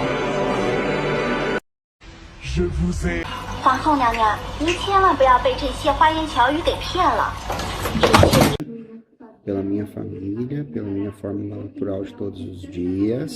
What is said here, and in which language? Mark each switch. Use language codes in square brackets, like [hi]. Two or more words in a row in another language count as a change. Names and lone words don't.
[fr] Je vous ai... [zh] 皇后娘娘，您千万不要被这些花言巧语给骗了。 [pt] Pela minha família, pela minha fórmula natural de todos os dias.